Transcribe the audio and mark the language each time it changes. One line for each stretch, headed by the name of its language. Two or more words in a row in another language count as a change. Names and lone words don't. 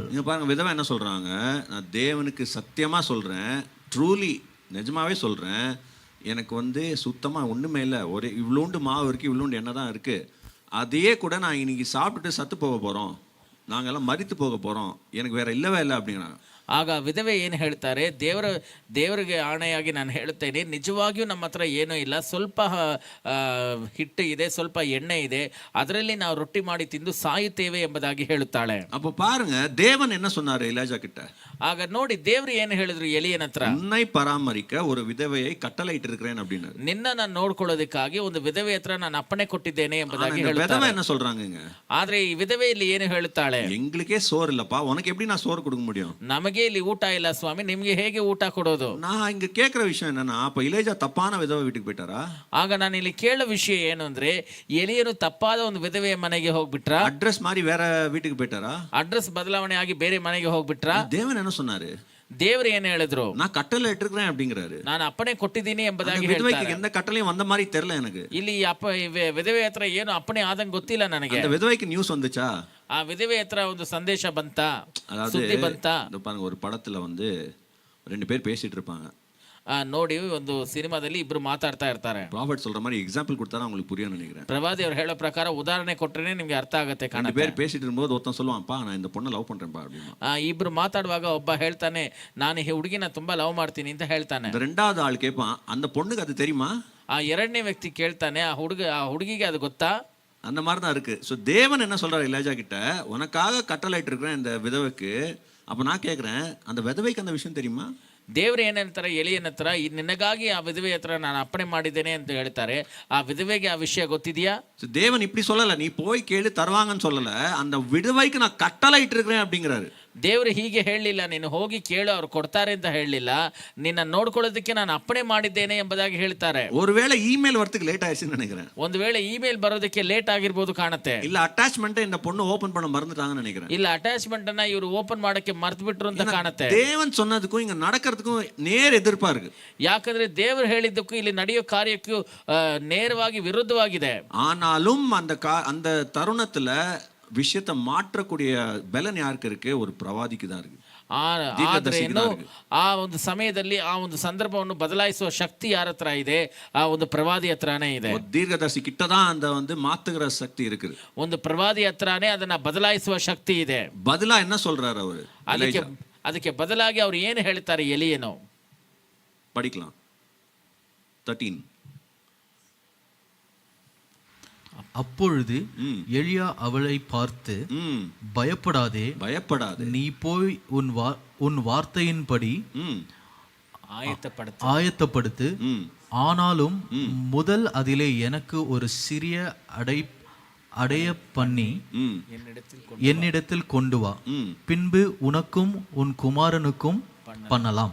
Tamil: இங்க பாருங்க, விதவை என்ன சொல்றாங்க, நான் தேவனுக்கு சத்தியமா சொல்றேன், ட்ரூலி நிஜமாவே சொல்றேன், எனக்கு வந்து சுத்தமா ஒண்ணுமே இல்லை, ஒரே இவ்வளோண்டு மாவு இருக்கு, இவ்வளோண்டு எண்ணெய் தான் இருக்கு, அதையே கூட நான் இன்னைக்கு சாப்பிட்டுட்டு சத்து போக போறோம், நாங்கெல்லாம் மரித்து போக போறோம், எனக்கு வேற இல்லவே இல்லை அப்படிங்கிறாங்க.
Kannada: ಆಗ ವಿಧವೆ ಏನು ಹೇಳ್ತಾರೆ, ದೇವರಿಗೆ ಆಣೆಯಾಗಿ ನಾನು ಹೇಳ್ತೇನೆ, ನಿಜವಾಗಿಯೂ ನಮ್ಮ ಹತ್ರ ಏನೂ ಇಲ್ಲ, ಸ್ವಲ್ಪ ಹಿಟ್ಟು ಇದೆ, ಸ್ವಲ್ಪ ಎಣ್ಣೆ ಇದೆ, ಅದರಲ್ಲಿ ನಾವು ರೊಟ್ಟಿ ಮಾಡಿ ತಿಂದು ಸಾಯುತ್ತೇವೆ ಎಂಬುದಾಗಿ ಹೇಳುತ್ತಾಳೆ.
Tamil: அப்போ பாருங்க, தேவன் என்ன சொன்னாரு எலியாஜா கிட்ட?
Kannada: ಆಗ ನೋಡಿ ದೇವರು ಏನು ಹೇಳಿದ್ರು ಎಲಿಯನ ಹತ್ರ,
Tamil: உன்னை பராமரிக்க ஒரு விதவையை கட்டளையிட்டு இருக்கிறேன் அப்படின்னாரு.
Kannada: ನಿನ್ನನ್ನು ನೋಡ್ಕೊಳ್ಳೋದಕ್ಕಾಗಿ ಒಂದು ವಿಧವೆ ಹತ್ರ ನಾನು ಅಪ್ಪಣೆ ಕೊಟ್ಟಿದ್ದೇನೆ ಎಂಬುದಾಗಿ
Tamil: விதவை
Kannada: ಹೇಳ್ತಾರೆ.
Tamil: என்ன சொல்றாங்க,
Kannada: ಆದ್ರೆ ಈ ವಿಧವೆ ಇಲ್ಲಿ ಏನು ಹೇಳುತ್ತಾಳೆ,
Tamil: எங்களுக்கே சோறு இல்லப்பா, உனக்கு எப்படி நான் சோறு கொடுக்க முடியும்,
Kannada: ನಮಗೆ ಇಲ್ಲಿ ಊಟ ಇಲ್ಲ ಸ್ವಾಮಿ, ನಿಮ್ಗೆ ಹೇಗೆ ಊಟ ಕೊಡೋದು?
Tamil: நான் இங்க கேக்குற விஷயம் என்னன்னா, அப்ப இளையஜா தப்பான விதவை வீட்டுக்கு போயிட்டாரா?
Kannada: ಆಗ ನಾನು ಇಲ್ಲಿ ಕೇಳೋ ವಿಷಯ ಏನು ಅಂದ್ರೆ, ಎಲಿಯನು ತಪ್ಪಾದ ಒಂದು ವಿಧವೆಯ ಮನೆಗೆ ಹೋಗ್ಬಿಟ್ರ,
Tamil: அட்ரஸ் மாதிரி வேற வீட்டுக்கு போயிட்டாரா?
Kannada: ಅಡ್ರೆಸ್ ಬದಲಾವಣೆ ಆಗಿ ಬೇರೆ ಮನೆಗೆ ಹೋಗ್ಬಿಟ್ರ?
Tamil: தேவன் என்ன சொன்னாரு,
Kannada: ದೇವ್ರು ಏನ್ ಹೇಳಿದ್ರು,
Tamil: நான் கட்டளை இட்டிருக்கிறேன் அப்படிங்கிறாரு.
Kannada: ನಾನು ಅಪ್ಪಣೆ ಕೊಟ್ಟಿದ್ದೀನಿ ಎಂಬುದಾಗಿ
Tamil: விதவைக்கு
Kannada: ಹೇಳ್ತಾರೆ.
Tamil: எந்த கட்டளையும் வந்த மாதிரி தெரியல எனக்கு.
Kannada: ಇಲ್ಲಿ ವಿಧವೆ ಹತ್ರ ಏನು ಅಪ್ಪಣೆ ಆದಂಗೆ ಗೊತ್ತಿಲ್ಲ ನನಗೆ.
Tamil: அந்த விதவைக்கு நியூஸ் வந்துச்சா?
Kannada: ಆ ವಿಧವೆ ಹತ್ರ ಒಂದು ಸಂದೇಶ ಬಂತ,
Tamil: அதாவது
Kannada: ಸುದ್ದಿ ಬಂತ?
Tamil: இந்த பாருங்க, ஒரு படத்துல வந்து 2 பேர் பேசிட்டு இருப்பாங்க,
Kannada: ನೋಡಿ ಒಂದು ಸಿನಿಮಾದಲ್ಲಿ ಇಬ್ರು ಮಾತಾಡ್ತಾ ಇರ್ತಾರೆ.
Tamil: ப்ராஃபட் சொல்ற மாதிரி எக்ஸாம்பிள் கொடுத்தா உங்களுக்கு புரியும் நினைக்கிறேன்.
Kannada: ಪ್ರವಾದಿ ಅವ್ರು ಹೇಳೋ ಪ್ರಕಾರ ಉದಾಹರಣೆ ಕೊಟ್ರೇನೆ ನಿಮ್ಗೆ ಅರ್ಥ ಆಗತ್ತೆ.
Tamil: 2 பேர் பேசிட்டு இருக்கும்போது ஒருத்தன் சொல்லுவான்ப்பா, நான் இந்த பொண்ணை லவ் பண்றேன்ப்பா அப்படின்னா.
Kannada: ಇಬ್ರು ಮಾತಾಡುವಾಗ ಒಬ್ಬ ಹೇಳ್ತಾನೆ, ನಾನು ಈ ಹುಡುಗಿನ ತುಂಬಾ ಲವ್ ಮಾಡ್ತೀನಿ ಅಂತ ಹೇಳ್ತಾನೆ.
Tamil: இந்த 2வது ஆள் கேட்பான், அந்த பொண்ணுக்கு அது தெரியுமா?
Kannada: ಆ 2ನೇ ವ್ಯಕ್ತಿ ಕೇಳ್ತಾನೆ, ಆ ಹುಡುಗಿಗೆ ಅದು ಗೊತ್ತಾ?
Tamil: அந்த மாதிரி தான் இருக்கு. ஸோ தேவன் என்ன சொல்றாரு எலியாஜா கிட்ட, உனக்காக கட்டளையிட்டு இருக்கிறேன் இந்த விதவைக்கு. அப்ப நான் கேட்கிறேன், அந்த விதவைக்கு அந்த விஷயம் தெரியுமா?
Kannada: ದೇವ್ರು ಏನಂತಾರೆ ಎಲಿಯನ ಹತ್ರ, ನಿನಗಾಗಿ ಆ ವಿಧವೆ ಹತ್ರ ನಾನು ಅಪ್ಪಣೆ ಮಾಡಿದ್ದೇನೆ ಅಂತ ಹೇಳ್ತಾರೆ. ಆ ವಿಧವೆಗೆ ಆ ವಿಷಯ ಗೊತ್ತಿದೆಯಾ?
Tamil: தேவன் இப்படி சொல்லல, நீ போய் கேளு தருவாங்கன்னு சொல்லல, அந்த விதவைக்கு நான் கட்டளையிட்டு இருக்கிறேன் அப்படிங்கிறாரு.
Kannada: ದೇವ್ರು ಹೀಗೆ ಹೇಳಲಿಲ್ಲ, ನೀನು ಹೋಗಿ ಕೇಳು ಅವ್ರು ಕೊಡ್ತಾರೆ ಅಂತ ಹೇಳಲಿಲ್ಲ, ನಿನ್ನ ನೋಡ್ಕೊಳ್ಳೋದಕ್ಕೆ ನಾನು ಅಪ್ಪಣೆ ಮಾಡಿದ್ದೇನೆ ಎಂಬುದಾಗಿ ಹೇಳ್ತಾರೆ.
Tamil: ஒருவேளை இமெயில் வரதுக்கு லேட் ஆயிடுச்சுன்னு நினைக்கிறேன்.
Kannada: ಒಂದು ವೇಳೆ ಇಮೇಲ್ ಬರೋದಕ್ಕೆ ಲೇಟ್ ಆಗಿರ್ಬೋದು ಕಾಣುತ್ತೆ.
Tamil: இல்ல அட்டாச்மெண்ட் இந்த பொண்ணு ஓபன் பண்ண மறந்துட்டாங்கன்னு நினைக்கிறேன்.
Kannada: ಇಲ್ಲ ಅಟ್ಯಾಚ್ಮೆಂಟ್ ಅನ್ನ ಇವರು ಓಪನ್ ಮಾಡಕ್ಕೆ ಮರ್ತು ಬಿಟ್ರು ಅಂತ ಕಾಣುತ್ತೆ.
Tamil: தேவன் சொன்னதுக்கும் இங்க நடக்கிறதுக்கும் நேர் எதிர்ப்பா இருக்கு.
Kannada: ಯಾಕಂದ್ರೆ ದೇವರು ಹೇಳಿದ್ದಕ್ಕೂ ಇಲ್ಲಿ ನಡೆಯೋ ಕಾರ್ಯಕ್ಕೂ ನೇರವಾಗಿ ವಿರುದ್ಧವಾಗಿದೆ.
Tamil: ஆனாலும் அந்த தருணத்துல விஷயத்தை மாற்றக்கூடிய பலன் யாருக்கு இருக்கு? ஒரு பிரவாதிக்கு தான் இருக்கு.
Kannada: ಆದ್ರೇನು ಆ ಒಂದು ಸಮಯದಲ್ಲಿ ಆ ಒಂದು ಸಂದರ್ಭವನ್ನು ಬದಲಾಯಿಸುವ ಶಕ್ತಿ ಯಾರ ಹತ್ರ ಇದೆ? ಆ ಒಂದು ಪ್ರವಾದಿ ಹತ್ರನೇ ಇದೆ.
Tamil: தீர்க்கதரிசி கிட்ட தான் அந்த வந்து மாத்துகிற சக்தி இருக்கு.
Kannada: ಒಂದು ಪ್ರವಾದಿ ಹತ್ರನೇ ಅದನ್ನ ಬದಲಾಯಿಸುವ ಶಕ್ತಿ ಇದೆ.
Tamil: பதிலா என்ன சொல்றாரு அவரு?
Kannada: ಅದಕ್ಕೆ ಬದಲಾಗಿ ಅವ್ರು ಏನು ಹೇಳ್ತಾರೆ ಎಲಿಯನು?
Tamil: படிக்கலாம். 13. அப்பொழுது எலியா அவளை பார்த்து, பயப்படாதே, நீ போய் உன் வார்த்தையின்படி ஆயத்தப்படுத்து, ஆனாலும் முதல் அதிலே எனக்கு ஒரு சிறிய அடைய பண்ணி என்னிடத்தில் கொண்டு வா, பின்பு உனக்கும் உன் குமாரனுக்கும் பண்ணலாம்.